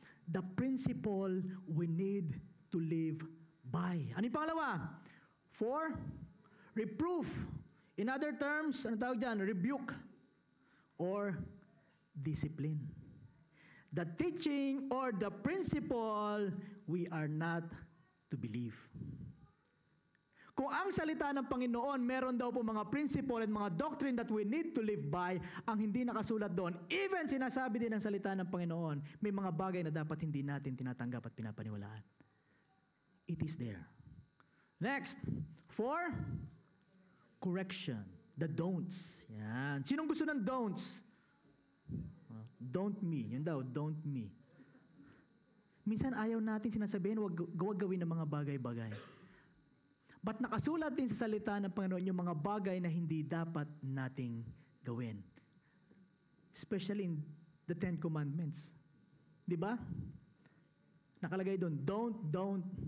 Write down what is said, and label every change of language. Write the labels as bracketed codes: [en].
[en] The principle we need to live by. [tl] Ano yung pangalawa? [en] For reproof. In other terms, [tl] ano tawag dyan? [en] Rebuke or discipline. the teaching or the principle, we are not to believe. [tl] Kung ang salita ng Panginoon, meron daw po mga principle at mga doctrine [en] that we need to live by, [tl] ang hindi nakasulat doon, even sinasabi din ng salita ng Panginoon, may mga bagay na dapat hindi natin tinatanggap at pinapaniwalaan. [en] It is there. Next, 4, correction. The don'ts. Yan. [tl] Sinong gusto ng don'ts? [en] Don't me. [tl] Yun daw, [en] don't me. [tl] Minsan ayaw natin sinasabihin, wag gawin ng mga bagay-bagay. But nakasulat din sa salita ng Panginoon yung mga bagay na hindi dapat nating gawin. [en] Especially in the 10 Commandments. [tl] Di ba? Nakalagay doon, don't.